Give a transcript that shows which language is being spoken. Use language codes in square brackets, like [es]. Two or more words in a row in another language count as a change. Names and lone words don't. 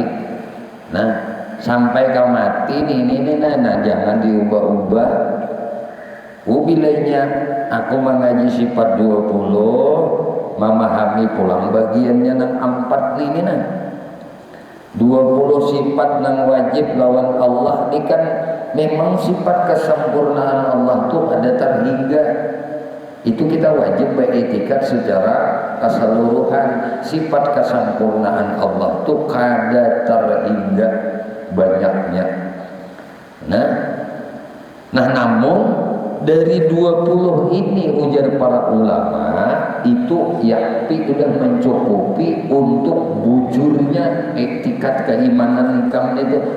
[bjn] Nah sampai kau mati ini nah jangan diubah-ubah. Bilanya aku mengaji sifat 20, memahami pulang bagiannya nang 4 ini nah 20 sifat nang wajib lawan Allah ini kan memang sifat kesempurnaan Allah tuh ada terhingga. [id] Itu kita wajib beretikat secara keseluruhan. [bjn] Sifat kesempurnaan Allah tuh kada terhingga banyaknya. Nah namun dari 20 ini ujar para ulama itu yakti sudah mencukupi untuk bujurnya etikat keimanan nikam itu.